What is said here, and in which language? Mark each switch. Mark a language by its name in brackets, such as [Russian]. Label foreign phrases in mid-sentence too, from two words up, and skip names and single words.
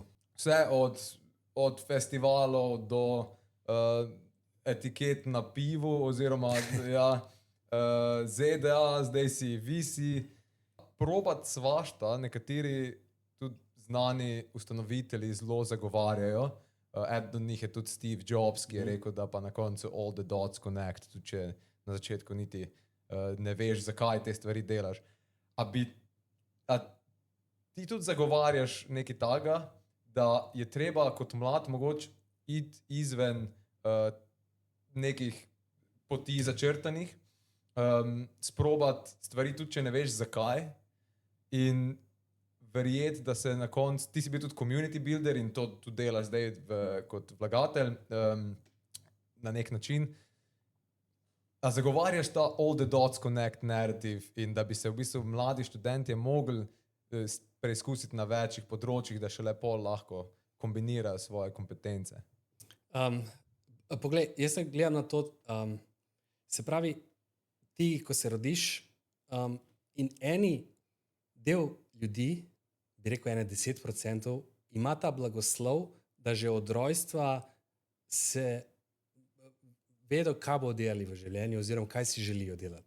[Slovenian] Vse od festivalov do etiket na pivu, oziroma ZDA, zdaj si visi. Probat svašta, nekateri tudi znani ustanovitelji zelo zagovarjajo. Eden od njih je tudi Steve Jobs, ki je rekel, da pa na koncu [English] all the dots connect, [Slovenian] tudi če na začetku niti ne veš, zakaj te stvari delaš. A ti tudi zagovarjaš nekaj takega, da je treba kot mlad mogoče iti izven nekih poti začrtanih, sprobati stvari tudi, če ne veš zakaj, in verjeti, da se na koncu, ti si bil tudi [English] community builder [Slovenian] in to tudi delaš zdaj kot vlagatelj na nek način. A zagovarjaš ta [English] all the dots connect narrative [Slovenian] in da bi se v bistvu mladi študentje mogli preizkusiti na večjih področjih, da še lepo lahko kombinirajo svoje kompetence? Poglej, jaz se gledam na to, se pravi, ti, ko se rodiš, in eni del ljudi, bi rekel 10%, ima ta blagoslov, da že od rojstva se vedo, kaj bo delali v življenju oziroma kaj si želijo delati.